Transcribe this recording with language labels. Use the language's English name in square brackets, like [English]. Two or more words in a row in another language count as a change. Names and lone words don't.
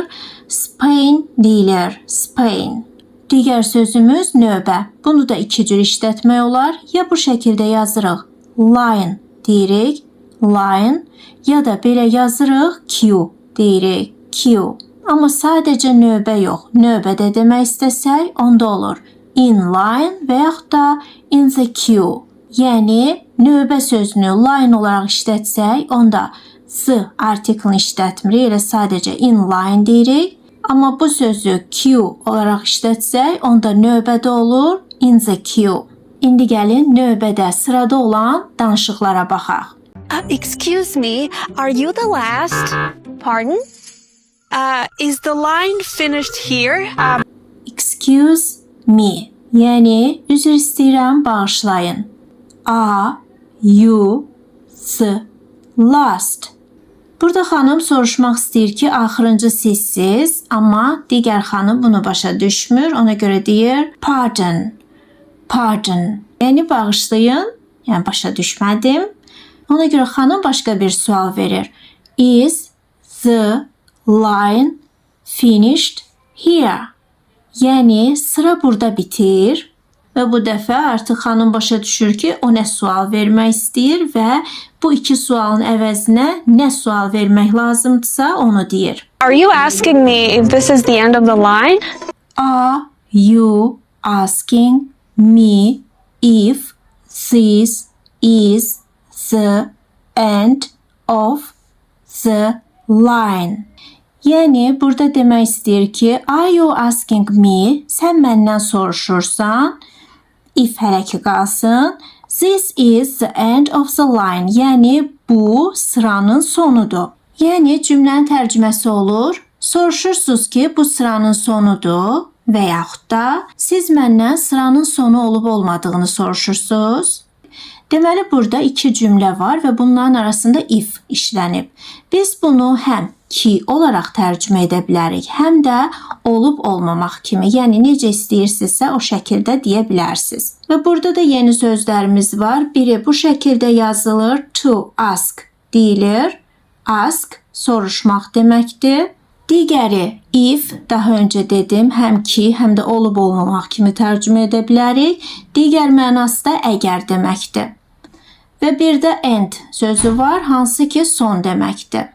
[Azerbaijani] Spain deyilir. Spain. Digər sözümüz növbə. Bunu da iki cür işlətmək olar. Ya bu şəkildə yazırıq. Line deyirik. Line. Ya da belə yazırıq. Queue deyirik. Queue. Amma sadəcə növbə yox. Növbədə demək istəsək, onda olur. [English] In line [Azerbaijani] və yaxud da [English] in the queue. [Azerbaijani] Yəni, növbə sözünü line olaraq işlətsək, onda the artiklını işlətmirik, elə sadəcə [English] in line [Azerbaijani] deyirik. Amma bu sözü queue olaraq işlətsək, onda növbədə olur [English] in the queue. [Azerbaijani] İndi gəlin növbədə sırada olan danışıqlara baxaq. [English] Excuse me, are you the last? Pardon? Is the line finished here? Excuse me, [Azerbaijani] yəni üzr istəyirəm, bağışlayın. [English] Are you the last? [Azerbaijani] Burada xanım soruşmaq istəyir ki, axırıncı sizsiz, amma digər xanım bunu başa düşmür. Ona görə deyir, pardon, pardon. Yəni bağışlayın, yəni başa düşmədim. Ona görə xanım başqa bir sual verir. [English] Is the line finished here? [Azerbaijani] Yəni sıra burada bitir. Və bu dəfə artıq xanım başa düşür ki, o nə sual vermək istəyir və bu iki sualın əvəzinə nə sual vermək lazımdırsa onu deyir. [English] Are you asking me if this is the end of the line? Are you asking me if this is the end of the line? [Azerbaijani] Yəni burada demək istəyir ki, [English] are you asking me? [Azerbaijani] Sən məndən soruşursan. If hələ ki qalsın. [English] This is the end of the line. [Azerbaijani] Yəni bu sıranın sonudur. Yəni cümlənin tərcüməsi olur. Soruşursunuz ki, bu sıranın sonudur və yaxud da siz məndən sıranın sonu olub olmadığını soruşursunuz. Deməli burada iki cümlə var və bunların arasında if işlənib. Biz bunu həm ki olaraq tərcümə edə bilərik, həm də olub olmamaq kimi, yəni necə istəyirsinizsə o şəkildə deyə bilərsiniz. Və burada da yeni sözlərimiz var. Biri bu şəkildə yazılır. [English] To ask [Azerbaijani] deyilir. Ask soruşmaq deməkdir. Digəri if, daha öncə dedim, həm ki, həm də olub olmamaq kimi tərcümə edə bilərik. Digər mənası da əgər deməkdir. Və bir də end sözü var, hansı ki son deməkdir.